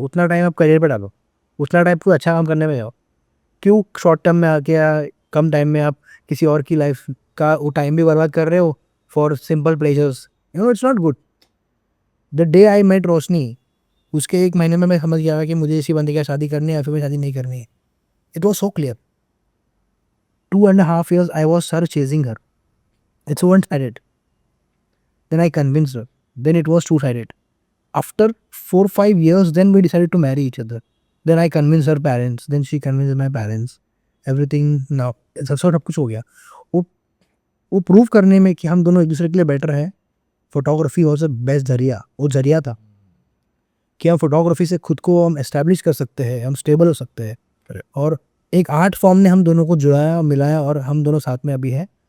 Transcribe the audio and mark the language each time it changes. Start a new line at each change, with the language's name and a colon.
Hindi: उतना टाइम आप करियर पे डालो, उतना टाइम कोई अच्छा काम करने में जाओ। क्यों शॉर्ट टर्म में आके या कम टाइम में आप किसी और की लाइफ का वो टाइम भी बर्बाद कर रहे हो
English: For simple pleasures. It's not good. The day I met
Hindi: रोशनी, उसके 1 महीने में मैं समझ गया कि मुझे इसी बंदे की शादी करनी है या फिर मैं शादी नहीं करनी है।
English: It was so clear. 2.5 years I was her chasing her. It's one-sided. Then I convinced her. Then it was two-sided. After 4-5 years, then we decided to marry each other. Then I convinced her parents. Then she convinced my parents. Everything now.
Hindi: सब कुछ हो गया। वो prove करने में कि हम दोनों एक दूसरे के लिए बेटर हैं, फोटोग्राफी
English: was the best
Hindi: जरिया। वो जरिया था कि हम फोटोग्राफी से खुद को हम एस्टैब्लिश कर सकते हैं, हम स्टेबल हो सकते हैं, और एक आर्ट फॉर्म ने हम दोनों को जुड़ाया और मिलाया, और हम दोनों साथ में अभी हैं।